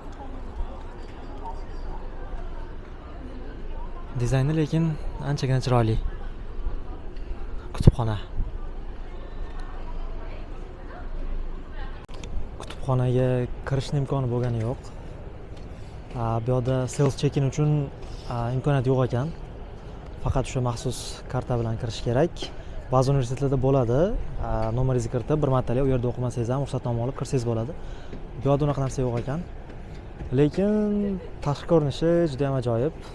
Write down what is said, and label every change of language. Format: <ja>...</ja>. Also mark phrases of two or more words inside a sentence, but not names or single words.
<uz>Dizayni lekin anchagina chiroyli. Kutubxona. Kutubxonaga kirishning imkoni bo'lgani yo'q. Bu yerda</uz> <en>self check-in</en> <uz>uchun imkoniyat yo'q ekan. Faqat o'sha maxsus karta bilan kirish kerak. Ba'zi universitetlarda bo'ladi. Nomeringizni kiritib, bir martalik u yerda o'qimasangiz ham ruxsatnoma olib kirsangiz bo'ladi. Bu yerda unaqa narsa yo'q ekan. Lekin tashqi ko'rinishi juda ham ajoyib.</uz>